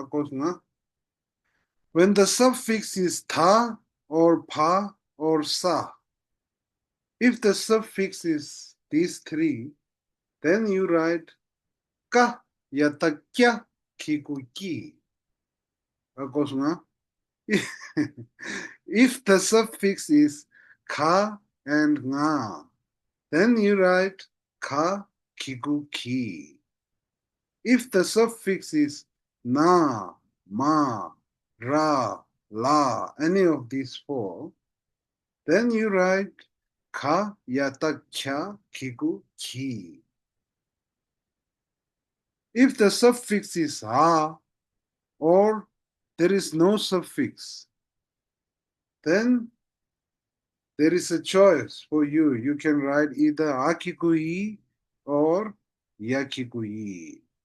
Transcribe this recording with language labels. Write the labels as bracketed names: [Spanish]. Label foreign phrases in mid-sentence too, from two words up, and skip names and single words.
[English] When the suffix is ta or pa or sa, if the suffix is these three, then you write ka yatakya kikuki. If the suffix is ka and nga, then you write ka kikuki. If the suffix is na, ma, ra, la, any of these four, then you write ka, yata, kya, kiku, ki. If the suffix is ha or there is no suffix, then there is a choice for you. You can write either akikui or yakikui.